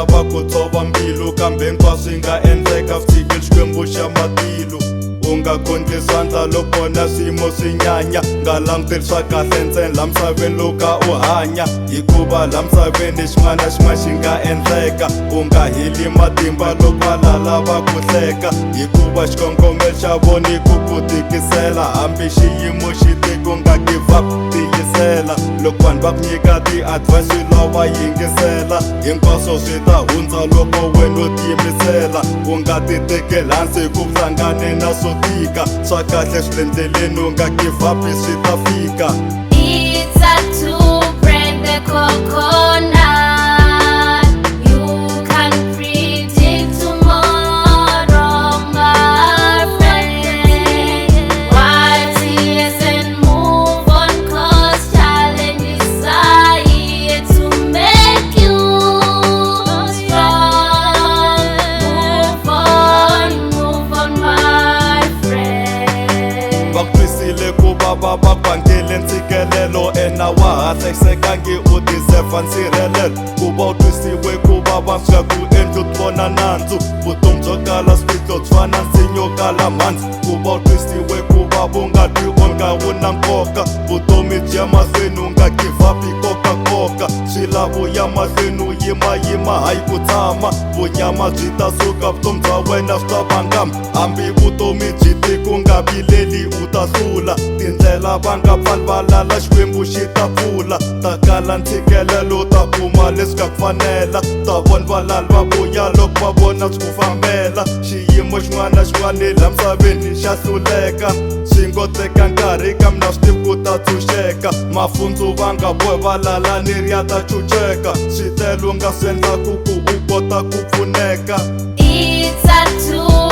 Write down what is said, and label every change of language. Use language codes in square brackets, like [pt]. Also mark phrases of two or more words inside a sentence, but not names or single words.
[ts] va ku tshova mbilu kambe hinkwaswo swi nga endleka swi tshikile xikwembu xa matilo u nga kondli swandla loko na swiyimo swi nyanya nga languteli swa kahle ntsena la misaveni loka u hanya hikuva la misaveni xin'wana na xin'wana xi nga endleka u nga heli matimba loko valala va ku hleka hikuva xikongomelo xa vona i ku ku tikisela hambi xiyimo xi tika u nga [en] give up [ts] tiyisela loko vanhu va ku nyika ti-advice swi lava yingisela hinkwaswo swi ta hundza loko wena u tiyimisela u nga ti tekeli hansi hi ku hlangane na swo tika swa kahle swi le ndleleni u nga [en] give up [ts] swi ta fika. [en] It's a to break the coconut. You can predict tomorrow, my friend. Wipe tears and move on, 'cause challenges are here to make you strong. Move on, my friend. [ts] Va ku twisile ku vava va vangele ntshikelelo ena wa ha hlayisekangi u deserva nsirhelelo ku va u twisiwe ku vava swi nga ku endli u tivona nandzu vutomi byo kala swiphiqo byi fana nsinya kala mhandzi ku va u twisiwe ku vava u nga twi onga wu na nkoka vutomi byi ya mahlweni u nga [en] give up [ts] kokakoka swi lava u ya mahlweni u yimayima hayi ku tshama vunyama byi ta suka vutomi bya wena swi ta vangama hambi vutomi byi tika u nga vileli u ta hlula tindlela va nga pfali valala xikwembu xi ta pfula ta kala ntshikelelo ta kuma leswi nga ku fanela ta vona valala va vuya loko va vona swi ku fambela xiyimo xin'wana na xin'wana la misaveni xa hluleka swi ngo teka nkarhi ka mina swi tivi ku ta tshunxeka mafundzu va nga bohi valala ni ri ya ta chucheka swi tele u nga swi endlaku ku u kota ku pfuneka. [en] It's a to